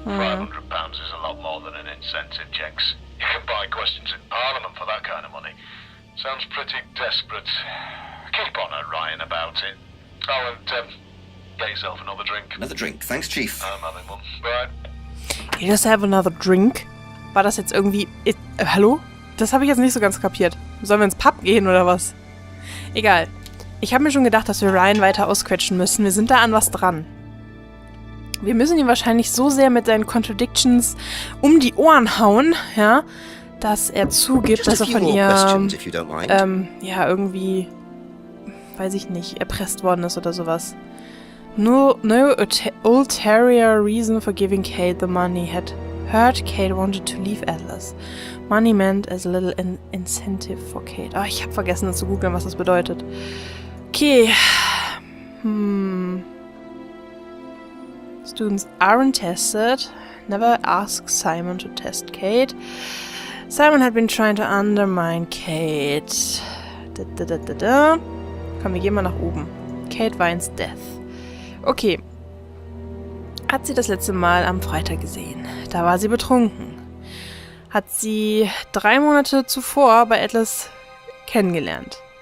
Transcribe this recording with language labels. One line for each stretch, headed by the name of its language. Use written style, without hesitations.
English: £500 is a lot more than an incentive, Jenks. You can buy questions in Parliament for that kind of money. Sounds pretty desperate. Keep on at Ryan about it. Oh, and get yourself another drink. Another drink. Thanks, Chief. I'm having one. Right. You just have another drink?
German: War das jetzt irgendwie... hallo? Das habe ich jetzt nicht so ganz kapiert. Sollen wir ins Pub gehen oder was? Egal. Ich habe mir schon gedacht, dass wir Ryan weiter ausquetschen müssen. Wir sind da an was dran. Wir müssen ihn wahrscheinlich so sehr mit seinen Contradictions um die Ohren hauen, ja, dass er zugibt, dass er von ihr, ja, irgendwie, weiß ich nicht, erpresst worden ist oder sowas.
English: No ulterior reason for giving Kate the money had heard Kate wanted to leave Atlas. Money meant as a little incentive for Kate.
German: Ah, ich habe vergessen, das zu googeln, was das bedeutet. Okay.
English: Students aren't tested. Never ask Simon to test Kate. Simon had been trying to undermine Kate.
German: Komm, wir gehen mal nach oben. Kate
English: weins death.
German: Okay. Hat sie das letzte Mal am Freitag gesehen. Da war sie betrunken. Hat sie 3 Monate zuvor bei Atlas kennengelernt.